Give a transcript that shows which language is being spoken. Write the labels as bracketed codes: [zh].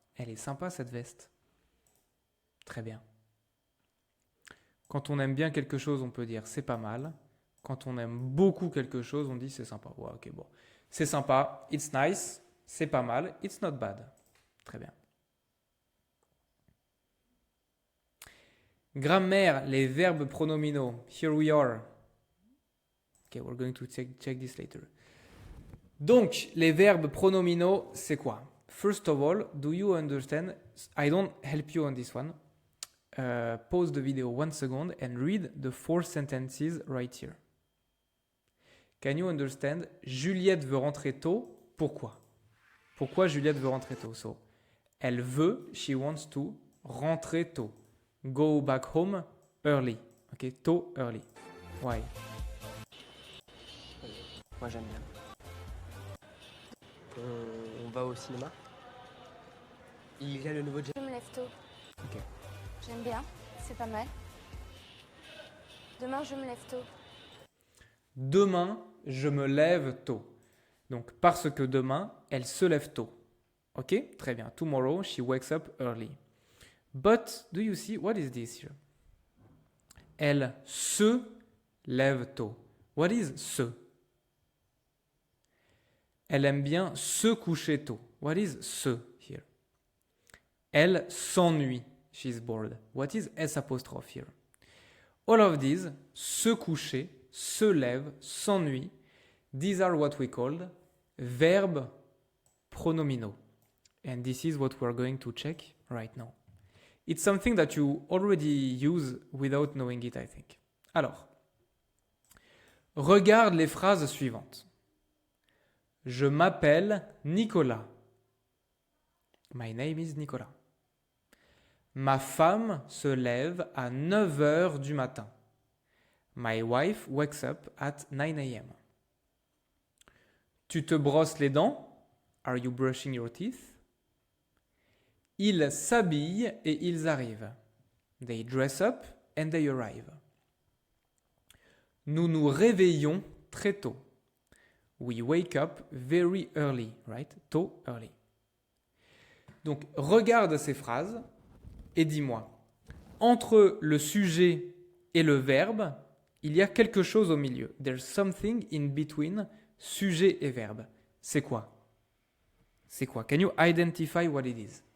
[fr] Elle est sympa cette veste. Très bien. Quand on aime bien quelque chose, on peut dire c'est pas mal. Quand on aime beaucoup quelque chose, on dit c'est sympa. Ouais, ok, bon. C'est sympa, [en] it's nice. [fr] C'est pas mal, [en] it's not bad. [fr] Très bien. Grammaire, les verbes pronominaux. [en] Here we are. Okay, we're going to check this later. [fr] Donc, les verbes pronominaux, c'est quoi? [en] First of all, do you understand? I don't help you on this one. Pause the video 1 second and read the 4 sentences right here. Can you understand? [fr] Juliette veut rentrer tôt. Pourquoi? Pourquoi Juliette veut rentrer tôt? So, elle veut, [en] she wants to, [fr] rentrer tôt. [en] Go back home early. Ok, tôt, early. Why? [fr] Moi, j'aime bien. On va au cinéma? Il y a le nouveau... Je me lève tôt. Ok. J'aime bien, c'est pas mal. Demain, je me lève tôt. Demain, je me lève tôt. Donc, parce que demain, elle se lève tôt. Ok? Très bien. [en] Tomorrow, she wakes up early. But, do you see, what is this here? [fr] Elle se lève tôt. [en] What is se? [fr] Elle aime bien se coucher tôt. [en] What is se here? [fr] Elle s'ennuie. [en] She's bored. What is S apostrophe here? All of these, se coucher, se lève, s'ennuie, these are what we call verbes pronominaux. And this is what we're going to check right now. It's something that you already use without knowing it, I think. [fr] Alors, regarde les phrases suivantes. Je m'appelle Nicolas. [en] My name is Nicolas. [fr] Ma femme se lève à 9 heures du matin. [en] My wife wakes up at 9 a.m. [fr] Tu te brosses les dents? [en] Are you brushing your teeth? [fr] Ils s'habillent et ils arrivent. [en] They dress up and they arrive. [fr] Nous nous réveillons très tôt. [en] We wake up very early, right? Tôt, early. [fr] Donc, regarde ces phrases et dis-moi, entre le sujet et le verbe, il y a quelque chose au milieu. [en] There's something in between sujet et verbe. [fr] C'est quoi? C'est quoi? [en] Can you identify what it is?